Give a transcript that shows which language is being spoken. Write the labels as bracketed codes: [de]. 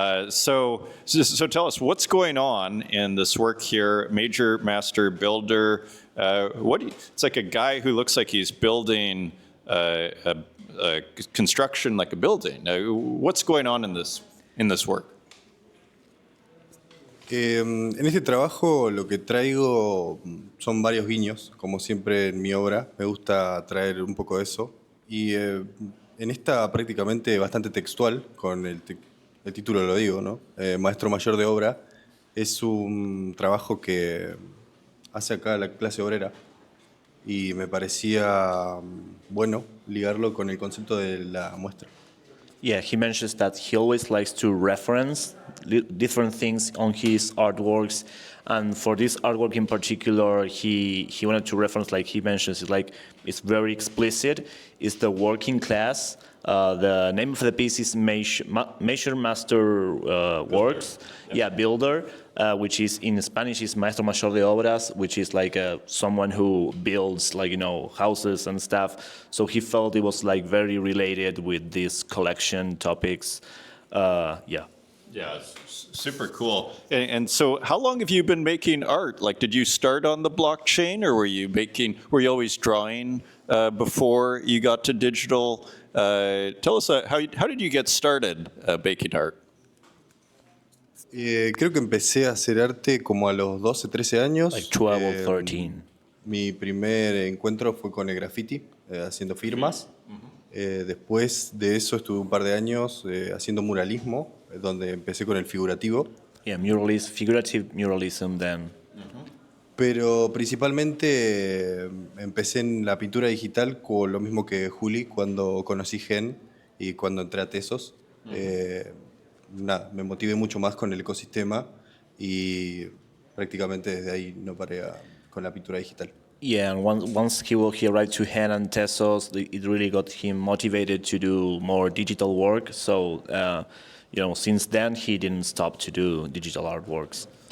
[en] So tell us, what's going on in this work here, Major Master Builder? It's like a guy who looks like he's building a construction like a building. What's going on in this work? [es] En este trabajo lo que traigo son varios guiños, como siempre en mi obra. Me gusta traer un poco de eso. Y en esta prácticamente bastante textual, con el título lo digo, ¿no? Maestro Mayor de Obra. Es un trabajo que hace acá la clase obrera. Y me parecía bueno ligarlo con el concepto de la muestra. [en] Yeah, he mentions that he always likes to reference different things on his artworks, and for this artwork in particular, he wanted to reference, like he mentions, it's very explicit. It's the working class. The name of the piece is Major Master Works, Builder, which is in Spanish is Maestro Mayor de Obras, which is like someone who builds houses and stuff. So he felt it was very related with these collection topics. Yeah, it's super cool. And so how long have you been making art? Like, did you start on the blockchain, or were you always drawing before you got to digital? Tell us, how did you get started making art? [es] Creo que empecé a hacer arte como a los 12, 13 años. [en] Like 12 or 13. [es] Mi primer encuentro fue con el graffiti, haciendo firmas. Después de eso estuve un par de años haciendo muralismo, donde empecé con el figurativo. [en] Yeah, figurative muralism then. [es] Pero principalmente empecé en la pintura digital con lo mismo que Juli cuando conocí Gen y cuando entré a Tesos. Me motivé mucho más con el ecosistema y prácticamente desde ahí no paré con la pintura digital. [en] Yeah, and once he arrived to Hen and Tesos, it really got him motivated to do more digital work. So, since then he didn't stop to do digital artworks.